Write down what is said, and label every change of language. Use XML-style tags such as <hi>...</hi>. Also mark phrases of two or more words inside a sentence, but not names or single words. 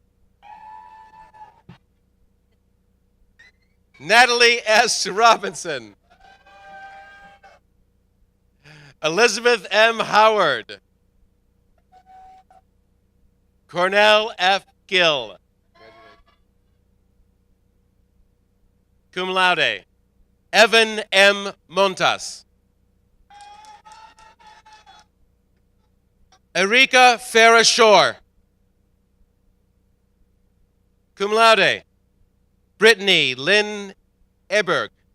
<en>Natalie S. Robinson. Elizabeth M. Howard. Cornell F. Gill.</en> <la>Cum laude, Evan M. Montas.</la> <en>Erika Farah Shore.</en> <la>Cum laude, Brittany Lynn Eberg.</la>